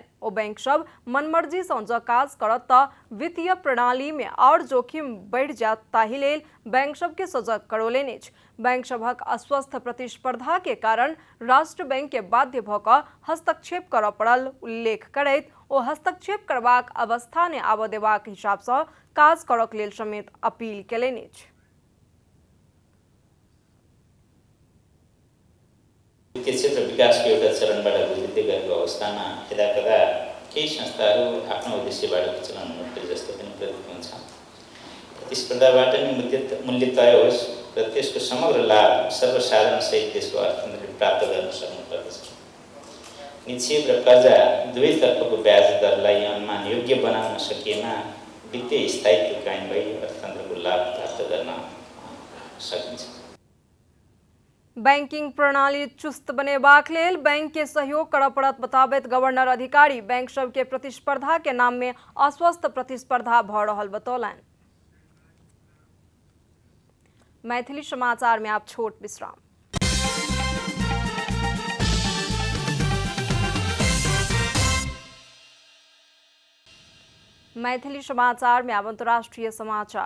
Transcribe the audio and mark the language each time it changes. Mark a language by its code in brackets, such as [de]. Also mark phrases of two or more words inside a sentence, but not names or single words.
[mai] ओ बैंक सब मनमर्जी सँ जँ काज करत तऽ वित्तीय प्रणाली में और जोखिम बढ़ि जायत, ताहि लेल बैंक सबके सजग करौलनि अछि। बैंक सभक अस्वस्थ प्रतिस्पर्धा के कारण राष्ट्र बैंक के बाध्य भऽ कऽ हस्तक्षेप करऽ पड़ल उल्लेख करैत ओ हस्तक्षेप करबाक अवस्था ने आबऽ देबाक हिसाब सँ काज करक लेल समेत अपील केलनि अछि। [ne] वित्तीय क्षेत्र विकासको एउटा चरणबाट गुज्रिँदै गएको अवस्थामा यदाकदा केही संस्थाहरू आफ्नो उद्देश्यबाट विचलन हुनुपर्छ जस्तो पनि प्रतीत हुन्छ। प्रतिस्पर्धाबाट नै मूल्य तय होस् र त्यसको समग्र लाभ सर्वसाधारण सहित देशको अर्थतन्त्रले प्राप्त गर्न सक्नुपर्दछ। निक्षेप र कर्जा दुवैतर्फको ब्याज दरलाई अनुमान योग्य बनाउन सकिएमा वित्तीय स्थायित्व कायम भई अर्थतन्त्रको लाभ प्राप्त गर्न सकिन्छ। [mai] बैंकिंग प्रणाली चुस्त बनेबाक लेल बैंक के सहयोग करऽ पड़त बताबैत गवर्नर अधिकारी बैंक सब के प्रतिस्पर्धा के नाम में अस्वस्थ प्रतिस्पर्धा भऽ रहल बतौलनि। मैथिली समाचार में आप छोट विश्राम। मैथिली समाचार में अब अंतर्राष्ट्रीय समाचार।